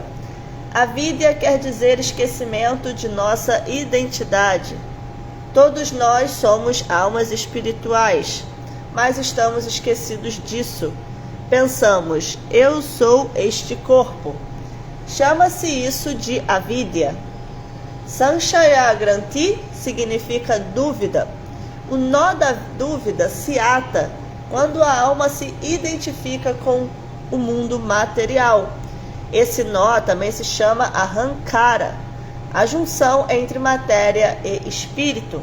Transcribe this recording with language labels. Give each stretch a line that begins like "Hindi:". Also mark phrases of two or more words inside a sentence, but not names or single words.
Portuguese: Avidya quer dizer esquecimento de nossa identidade. Todos nós somos almas espirituais, mas estamos esquecidos disso. Pensamos, eu sou este corpo. Chama-se isso de avidya.
Sanskrit: संशय ग्रन्थि
Portuguese: significa dúvida. O nó da dúvida se ata quando a alma se identifica com o mundo material. Esse nó também se chama Ahankara, a junção entre matéria e espírito.